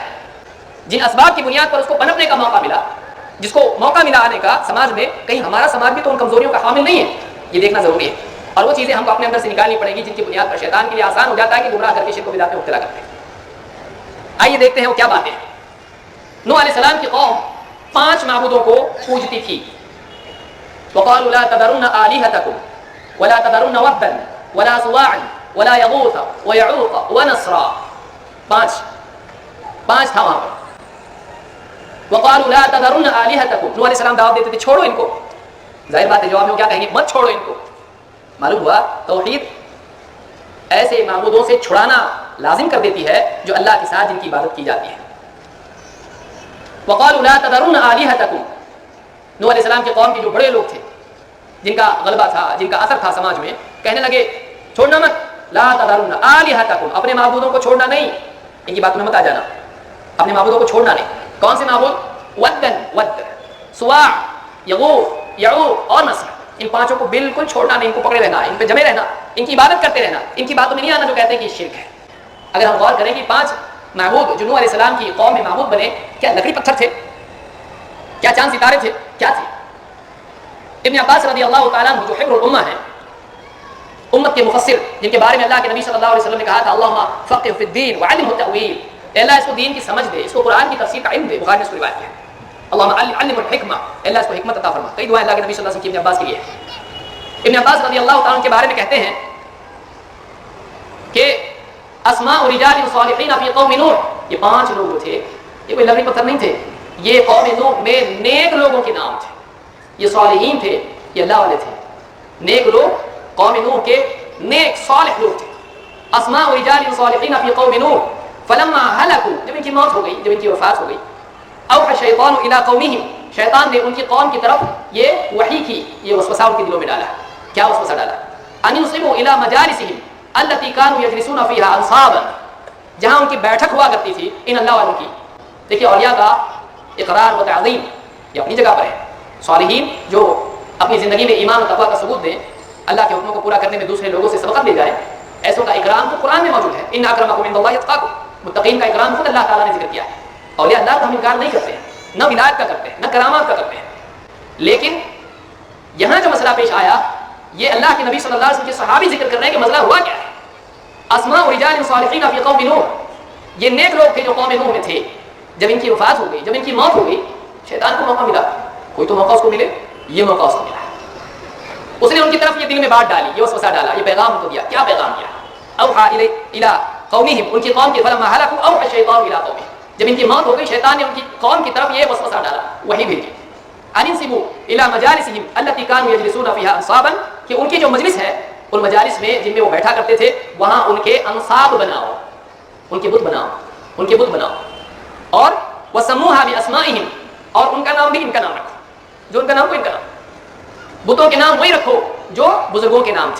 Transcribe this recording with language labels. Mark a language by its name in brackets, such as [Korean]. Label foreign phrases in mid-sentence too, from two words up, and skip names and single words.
[Hindi] जिन असबाब की बुनियाद पर उसको पनपने का मौका मिला, जिसको मौका मिला आने का समाज में, कहीं हमारा समाज भी तो उन कमजोरियों का हामिल नहीं है, ये देखना ज़रूरी है। और वो चीज़ें हमको अपने अंदर से निकालनी पड़ेगी जिनकी बुनियाद पर शैतान के लिए आसान हो जाता है कि गुमराह करके शिर्क को बिदात में मुब्तला करते हैं। आइए देखते हैं वो क्या बातें हैं। नूह अलैहिस्सलाम की कौम 5 माबूदों को पूजती थी। [Arabic] وقالوا لا تذرن آلهتكم ولا تذرن ودا ولا سواعا ولا يغوث و يعوق و نسرا. [Hindi] 5 था वहाँ पर। [Arabic] وقالوا لا تذرن آلهتكم, [Hindi] नूह अलैहिस्सलाम दावत देते थे छोड़ो इनको। जाहिर बात है जवाब में क्या कहेंगे? मत छोड़ो इनको। मालूम हुआ तौहीद ऐसे माबूदों से छुड़ाना लाजिम कर देती है जो अल्लाह के साथ जिनकी इबादत की जाती है। [Arabic] وقالوا لا تذرن آلهتكم, [Hindi] नूह अलैहिस्सलाम के कौम के जो बड़े लोग थे, जिनका गलबा था, जिनका असर था समाज में, कहने लगे छोड़ना मत, [Arabic] لا تذرن آلهتكم, [Hindi] अपने माबूदों को छोड़ना नहीं, इनकी बात में मत आ जाना, अपने माबूदों को छोड़ना नहीं। कौन से माबूद? वद्दन, वद्द, सुवा, यगूथ, यऊक और नस्र, इन 5 को बिल्कुल छोड़ना नहीं, इनको पकड़े रहना, इन पे जमे रहना, इनकी इबादत करते रहना, इनकी बातों में नहीं आना जो कहते हैं कि शिर्क है। अगर हम गौर करें कि 5 माबूद जो नूह अलैहिस्सलाम की कौम में माबूद बने, क्या लकड़ी पत्थर थे? क्या चांद सितारे थे? क्या थे? इब्न अब्बास [Arabic] رضي الله تعالى عنه [Hindi] जो [Arabic] حبر الأمة [Hindi] है, उम्मत के मुफस्सिर, जिनके बारे में अल्लाह के नबी [Arabic] صلى الله عليه وسلم [Hindi] ने कहा था [Arabic] اللهم فقهه في الدين وعلمه التأويل, [Hindi] अल्लाह इसको दीन की समझ दे, इसको कुरान की तफसीर का इल्म दे। बुखारी ने इसको रिवायत किया [Arabic] اللهم علمه الحكمة, [Hindi] अल्लाह इसको हिकमत अता फरमा। कई दुआएं अल्लाह के नबी [Arabic] صلى الله عليه وسلم [Hindi] की इब्न अब्बास के लिए। इब्न अब्बास [Arabic] رضي الله تعالى [Hindi] के बारे में कहते हैं कि [Arabic] أسماء رجال صالحين في قوم نوح, [Hindi] ये 5 लोग जो थे ये कोई लकड़ी पत्थर नहीं थे, ये कौम नूह में नेक लोगों के नाम थे। ये सालिहीन थे, ये अल्लाह वाले थे, नेक लोग, कौम नूह के नेक सालिह लोग थे। [Arabic] أسماء رجال صالحين في قوم نوح فلما هلكوا, [Hindi] जब इनकी मौत हो गई, जब इनकी वफात हो गई, [Arabic] أوحى الشيطان إلى قومهم, [Hindi] शैतान ने उनकी कौम की तरफ ये वही की, ये वसवसा उनके दिलों में डाला। क्या वसवसा डाला? [Arabic] أن انصبوا إلى مجالسهم التي كانوا يجلسون فيها أنصابا, [Hindi] जहां उनकी बैठक हुआ करती थी इन अल्लाह वालों की। देखिए औलिया का इकरार व तअज़ीम ये अपनी जगह पर है। सालिहीन जो अपनी ज़िंदगी में ईमान और तक़वा का सबूत दें, अल्लाह के हुक्मों को पूरा करने में दूसरे लोगों से सबक़त ले जाए, ऐसों का इकराम तो कुरान में मौजूद है। [Arabic] إن أكرمكم عند الله أتقاكم, [Hindi] मुत्तक़ीन का इकराम खुद अल्लाह ताला ने जिक्र किया है। औलिया अल्लाह का हम इनकार नहीं करते हैं, न विलायत का करते हैं, न करामात का करते हैं। लेकिन यहाँ जो मसला पेश आया, ये अल्लाह के नबी [Arabic] صلى الله عليه وسلم [Hindi] के सहाबी जिक्र कर रहे हैं कि मसला हुआ क्या है। [Arabic] أسماء و رجال صالحين في قوم نوح, [Hindi] ये नेक लोग थे जो कौम नूह में थे। जब इनकी वफात हो गई, जब इनकी मौत हो गई, शैतान को मौका मिला, कोई तो मौका उसको मिले, ये मौका उसको मिला। उसने उनकी तरफ ये दिल में बात डाली, ये वसवसा डाला, ये पैगाम उनको दिया। क्या पैगाम दिया? [Arabic] أوحى إلى قومهم, [Hindi] उनकी कौम की [Arabic] فلما هلكوا أوحى الشيطان إلى قومهم, [Hindi] जब इनकी मौत हो गई शैतान ने उनकी कौम की तरफ ये वसवसा डाला, वही भेजी। [Arabic] أن انصبوا إلى مجالسهم التي كانوا يجلسون فيها أنصابا, [Hindi] कि उनकी जो मजलिस है, उन मजालिस में जिनमें वो बैठा करते थे, वहां उनके अंसाब बनाओ, उनके बुत बनाओ, उनके बुत बनाओ। और [Arabic] وسموها بأسمائهم, [Hindi] और उनका नाम भी इनका नाम रखो, जो उनका नाम को इनका नाम, बुतों के नाम वही रखो जो बुजुर्गों के नाम थे।